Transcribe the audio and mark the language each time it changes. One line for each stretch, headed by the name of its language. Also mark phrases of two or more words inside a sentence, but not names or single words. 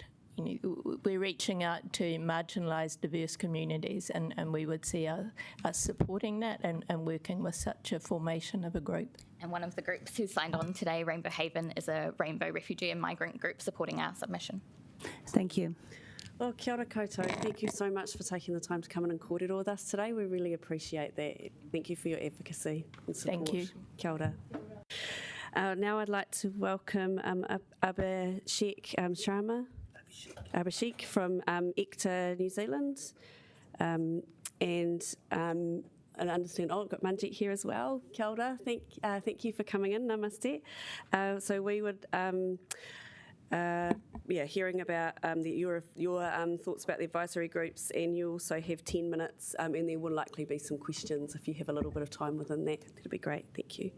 English: We're reaching out to marginalised, diverse communities, and we would see us supporting that and working with such a formation of a group. And one of the groups who signed on today, Rainbow Haven, is a Rainbow refugee and migrant group supporting our submission. Thank you. Well,
Māori: kia ora koutou.
English: Thank you so much for taking the time to come in and kōrero with us today. We really appreciate that. Thank you for your advocacy and support. Thank you.
Māori: Kia ora.
English: Now I'd like to welcome Abhishek Sharma. Abhishek from ECTA New Zealand, and I understand. Oh, I've got Manjit here as well.
Māori: Kia ora.
English: Thank you for coming in. Namaste. So we would, hearing about your thoughts about the advisory groups, and you also have 10 minutes, and there will likely be some questions if you have a little bit of time within that. That'd be great. Thank you.